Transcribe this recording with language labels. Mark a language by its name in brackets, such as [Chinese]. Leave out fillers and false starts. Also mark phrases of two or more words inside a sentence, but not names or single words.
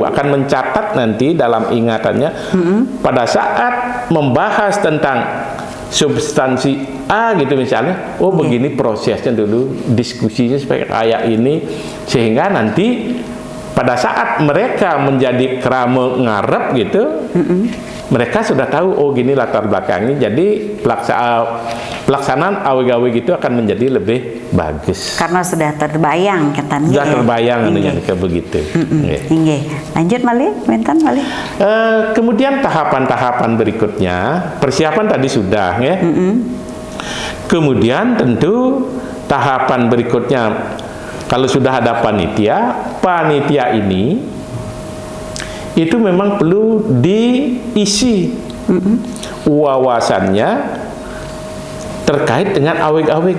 [Indonesian] akan mencatat nanti dalam ingatannya pada saat membahas tentang substansi A gitu misalnya, oh begini prosesnya dulu, diskusinya seperti kayak ini, sehingga nanti pada saat mereka menjadi [Balinese] krama ngarep [Indonesian] gitu, mereka sudah tahu, oh gini latar belakangnya, jadi pelaksanaan awig-awig itu akan menjadi lebih bagus. Karena sudah terbayang katanya. Sudah terbayang dengan begitu. [Balinese] Lanjut malih, Benten malih. [Indonesian] Kemudian tahapan-tahapan berikutnya, persiapan tadi sudah ya. Kemudian tentu tahapan berikutnya, kalau sudah ada panitia ini itu memang perlu diisi wawasannya terkait dengan awig-awig.